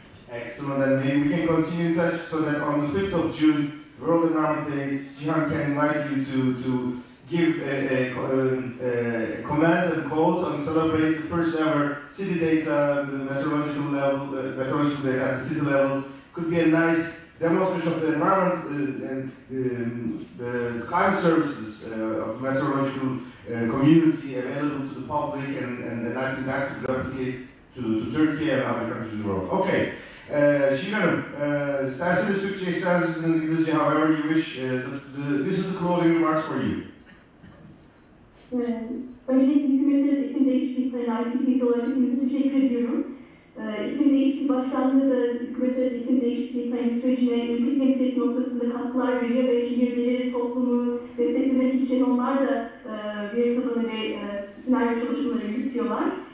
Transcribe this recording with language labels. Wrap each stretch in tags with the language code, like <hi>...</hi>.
<en>Excellent, and maybe we can continue in touch so that on the 5th of June, World Environment Day, Cihan can invite you to give a comment and quote and celebrate the first ever city data, the meteorological level, meteorological data at the city level. Could be a nice demonstration of the environment and the climate services of the meteorological community available to the public, and I think that could replicate to Turkey and other countries in the world. Okay.</en> <tr>Şirin Hanım, isterseniz Türkçe, isterseniz İngilizce,</tr> <en>however you wish. This is the closing remarks for you.</en> <tr>Öncelikle hükümetler iklim değişikliği IPCC olarak hepinize teşekkür ediyorum. İklim değişikliği başkanlığı da hükümetler iklim değişikliği sürecine ülke temsiliyeti noktasında katkılar veriyor ve şehirleri, toplumu desteklemek için onlar da veri tabanı ve senaryo çalışmaları yürütüyorlar.</tr>